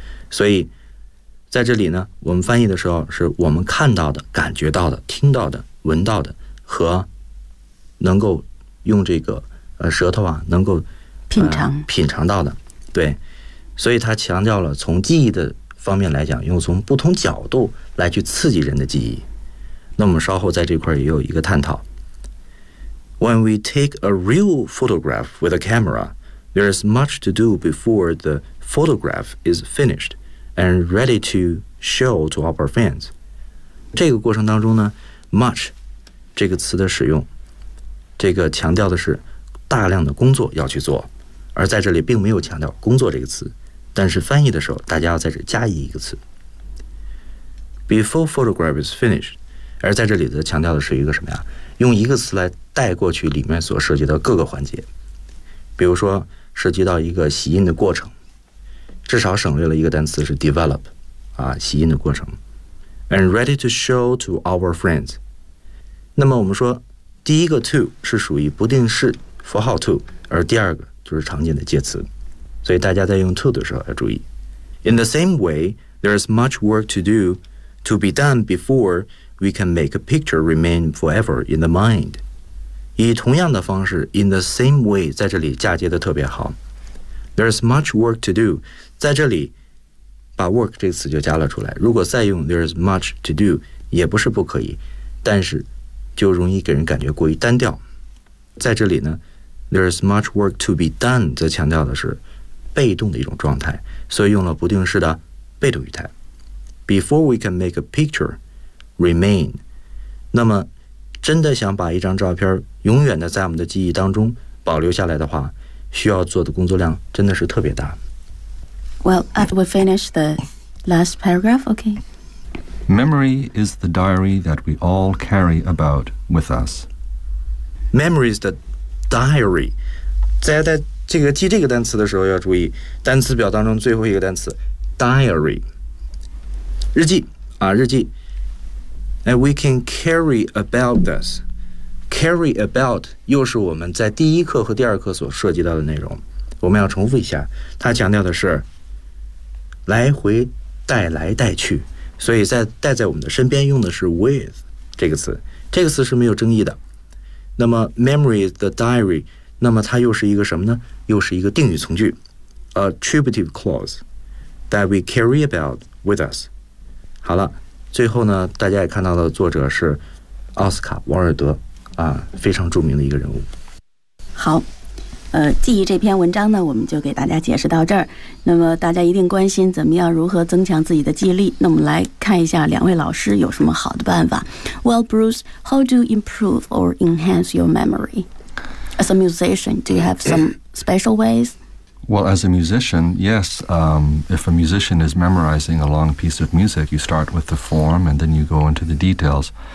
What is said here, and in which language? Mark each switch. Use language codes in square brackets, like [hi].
[zh] 所以在这里呢，我们翻译的时候是我们看到的、感觉到的、听到的、闻到的和能够用这个舌头啊能够品尝到的。对，所以他强调了从记忆的方面来讲，用从不同角度来去刺激人的记忆。那我们稍后在这块也有一个探讨。 [en] When we take a real photograph with a camera, there is much to do before the photograph is finished and ready to show to our fans. [zh] 这个过程当中呢， much 这个词的使用，这个强调的是大量的工作要去做，而在这里并没有强调工作这个词，但是翻译的时候大家要在这加一个词 [en] before photograph is finished。 [zh] 而在这里的强调的是一个什么呀，用一个词来带过去里面所涉及到各个环节，比如说涉及到一个洗印的过程，至少省略了一个单词是 develop 啊，洗印的过程。 [en] and ready to show to our friends。 [zh] 那么我们说第一个 to 是属于不定式符号 to， 而第二个就是常见的介词，所以大家在用 to 的时候要注意。 [en] In the same way, there is much work to do to be done before we can make a picture remain forever in the mind。 [zh] 以同样的方式 [en] in the same way， [zh] 在这里嫁接的特别好。 [en] There is much work to do， [zh] 在这里把 work 这个词就加了出来，如果再用 [en] there is much to do [zh] 也不是不可以，但是就容易给人感觉过于单调。在这里呢， [en] there is much work to be done [zh] 则强调的是被动的一种状态，所以用了不定式的被动语态。 [en] Before we can make a picture remain， [zh] 那么真的想把一张照片永远的在我们的记忆当中保留下来的话，需要做的工作量真的是特别大。 [en] Well, after we finish the last paragraph, okay。 Memory is the diary that we all carry about with us. Memory is the diary. [zh] 在这个记这个单词的时候要注意，单词表当中最后一个单词 diary， 日记啊，日记。 [en] And we can carry about this. [zh] Carry about 又是我们在第一课和第二课所涉及到的内容。我们要重复一下，它强调的是来回带来带去。所以在带在我们的身边用的是 with 这个词，这个词是没有争议的。那么 [en] memory is the diary， [zh] 那么它又是一个什么呢？又是一个定语从句 [en] attributive clause that we carry about with us。 [zh] 好了，最后呢大家也看到的作者是奥斯卡王尔德啊，非常著名的一个人物。好，记忆这篇文章呢我们就给大家解释到这儿。那么大家一定关心怎么样如何增强自己的记忆力，那我们来看一下两位老师有什么好的办法。 [en] Well, Bruce, how do you improve or enhance your memory? As a musician, do you have some special ways? Well, as a musician, yes. If a musician is memorizing a long piece of music, you start with the form and then you go into the details.